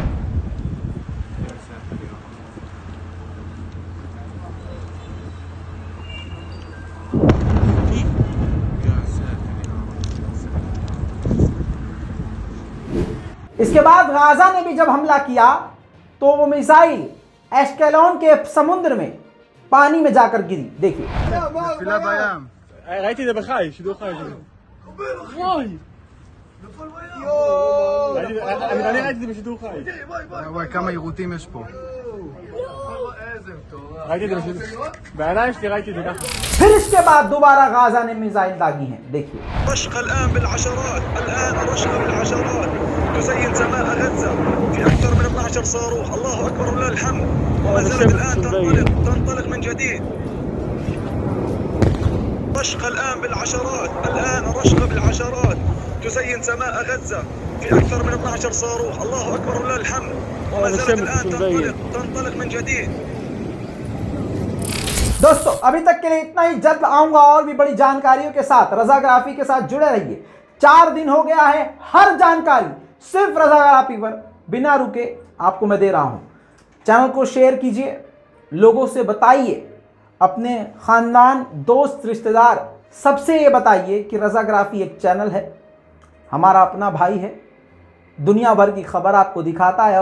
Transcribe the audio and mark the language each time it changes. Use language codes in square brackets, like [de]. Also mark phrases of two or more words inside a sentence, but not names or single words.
[hi] इसके बाद गाजा ने भी जब हमला किया तो वो मिसाइल एश्केलोन के समुद्र में पानी में जाकर गिरी। देखिए, [he] ראיתי את זה בחי, שידור חי. אני ראיתי את זה בשידור חי. וואי, כמה יירוטים יש פה. ראיתי את זה בשידור. בעיניים שלי ראיתי את זה ככה. [hi] फिर इसके बाद दोबारा गाजा ने मिसाइल दागी हैं। देखिए, [ar] رشق الآن بالعشرات، الآن رشق بالعشرات تزين سماء غزة في أكثر من 12 صاروخ. الله أكبر ولله الحمد. وما زالت الآن تنطلق من جديد. رشق الآن بالعشرات، الآن رشق بالعشرات تزين سماء غزة في أكثر من 12 صاروخ. الله أكبر ولله الحمد. وما زالت الآن تنطلق من جديد. [hi] दोस्तों, अभी तक के लिए इतना ही। जल्द आऊंगा और भी बड़ी जानकारियों के साथ। रजाग्राफी के साथ जुड़े रहिए। 4 दिन हो गया है, हर जानकारी सिर्फ रजाग्राफी पर बिना रुके आपको मैं दे रहा हूं। चैनल को शेयर कीजिए, लोगों से बताइए, अपने ख़ानदान, दोस्त, रिश्तेदार सबसे ये बताइए कि रजाग्राफी एक चैनल है, हमारा अपना भाई है, दुनिया भर की खबर आपको दिखाता है।